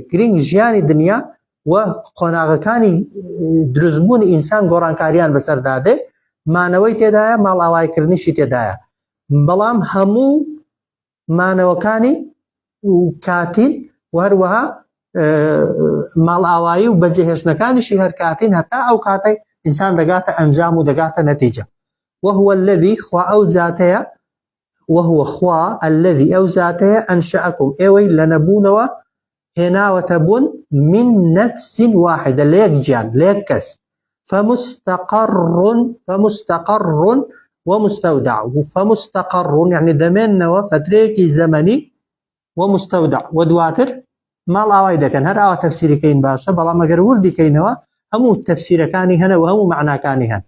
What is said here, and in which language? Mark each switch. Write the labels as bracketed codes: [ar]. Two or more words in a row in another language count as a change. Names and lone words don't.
[ckb] گرنگ ژیانی دنیا و قۆناغەکانی دروستبوونی ئینسان گۆڕانکاریان بەسەردادێ، مانەوەی تێدایە، ماڵئاوایکردنیشی تێدایە، بەڵام هەموو مانەوەکانی و کاتین و هەروەها ماڵئاوایی و بەجێهێشتنەکانیشی هەر کاتین، هەتا ئەو کاتەی ئینسان دەگاتە ئەنجام و دەگاتە نەتیجە. [ar] وهو الذي [ckb] خوا ئەو زاتەیە، وهو خوا الذي ئەو زاتەیە ئەنشەئەکم ئێوەی لە نەبوونەوە هێناوەتە بوون [ar] من نفس واحدة [ckb] لە یەک گیان لە یەک کەس. [ar] فمستقر ومستودع. فمستقر يعني [ckb] دەمێننەوە فترەیەکی زەمەنی، ومستودع و دواتر ماڵ ئاوای دەکەن. هەر ئاوا تەفسیرەکەین باشە، بەڵام ئەگەر وردیکەینەوە هەموو تەفسیرەکانی هەنە و هەموو معناکانی هەن.